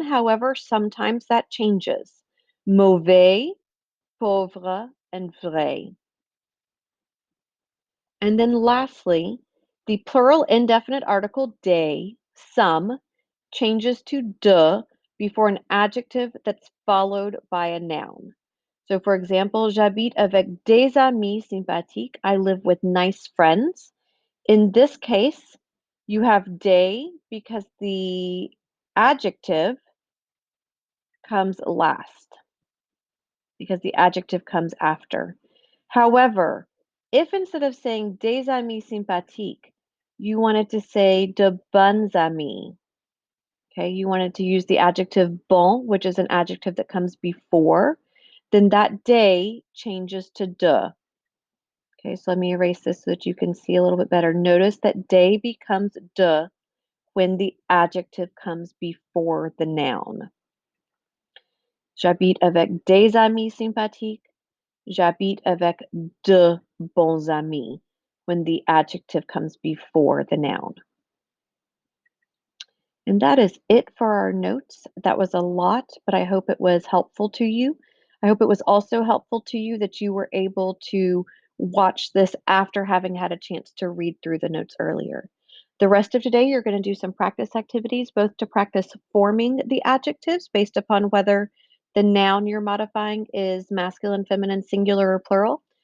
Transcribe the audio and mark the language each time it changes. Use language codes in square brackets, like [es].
[en] However, sometimes that changes. Mauvais, pauvre, and vrai. And then lastly, the plural indefinite article des, some, changes to de before an adjective that's followed by a noun. So for example, [fr] j'habite avec des amis sympathiques. [en] I live with nice friends. In this case, you have des because the adjective comes last, because the adjective comes after. However, if instead of saying [fr] des amis sympathiques, [en] you wanted to say [fr] de bonnes amies, [en] okay, you wanted to use the adjective bon, which is an adjective that comes before, then that des changes to de. Okay, so let me erase this so that you can see a little bit better. Notice that des becomes de when the adjective comes before the noun. [fr] J'habite avec des amis sympathiques. J'habite avec de bons amis [en] when the adjective comes before the noun. And that is it for our notes. That was a lot, but I hope it was helpful to you. I hope it was also helpful to you that you were able to watch this after having had a chance to read through the notes earlier. The rest of today, you're going to do some practice activities, both to practice forming the adjectives based upon whether the noun you're modifying is masculine, feminine, singular, or plural.